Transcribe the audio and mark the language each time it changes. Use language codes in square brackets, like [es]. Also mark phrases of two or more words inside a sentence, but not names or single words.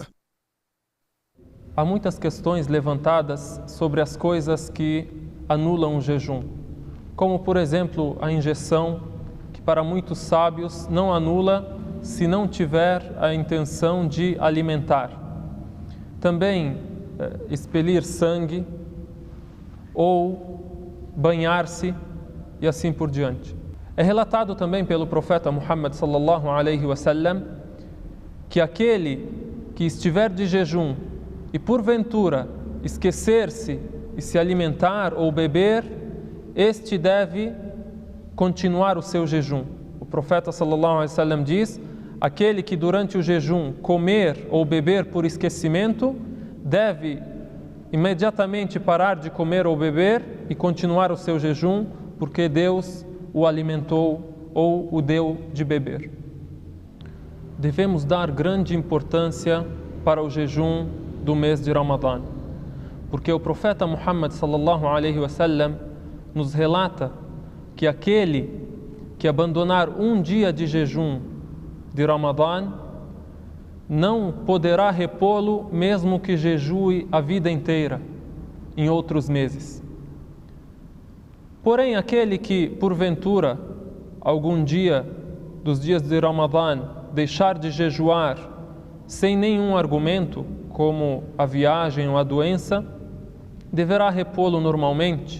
[pt] Há muitas questões levantadas sobre as coisas que anulam o jejum, como por exemplo a injeção, que para muitos sábios não anula se não tiver a intenção de alimentar. Também expelir sangue ou banhar-se e assim por diante. É relatado também pelo profeta Muhammad [ar] صلى الله عليه وسلم [pt] que aquele que estiver de jejum e porventura esquecer-se e se alimentar ou beber, este deve continuar o seu jejum. O profeta [ar] صلى الله عليه وسلم [pt] diz: aquele que durante o jejum comer ou beber por esquecimento deve imediatamente parar de comer ou beber e continuar o seu jejum, porque Deus o alimentou ou o deu de beber. Devemos dar grande importância para o jejum do mês de Ramadã, porque o profeta Muhammad [ar] صلى الله عليه وسلم [pt] nos relata que aquele que abandonar um dia de jejum de Ramadã não poderá repô-lo mesmo que jejue a vida inteira em outros meses. Porém, aquele que porventura algum dia dos dias de Ramadã deixar de jejuar sem nenhum argumento, como a viagem ou a doença, deverá repô-lo normalmente.